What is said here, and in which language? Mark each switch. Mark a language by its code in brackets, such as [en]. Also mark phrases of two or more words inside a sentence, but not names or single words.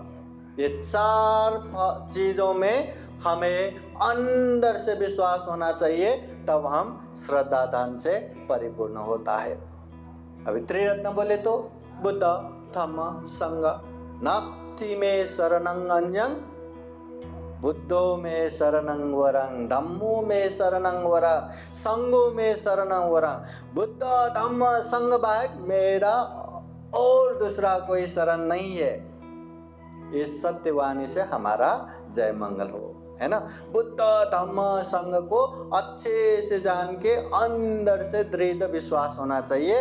[hi] ये 4 चीजों में हमें अंदर से विश्वास होना चाहिए, तब हम श्रद्धा धन से परिपूर्ण होता है। अभी त्रिरत्न बोले तो बुद्ध धम्म संघ, [pi] नास्ति में शरणं अन्यं, बुद्धो में शरणं वरं, धम्मो में शरणं वरं, संघो में शरणं वरं। [hi] बुद्ध धम्म संघ बाहेक मेरा और दूसरा कोई शरण नहीं है। इस सत्यवाणी से हमारा जय मंगल हो, है ना। बुद्ध धम्म संघ को अच्छे से जान के अंदर से दृढ़ विश्वास होना चाहिए।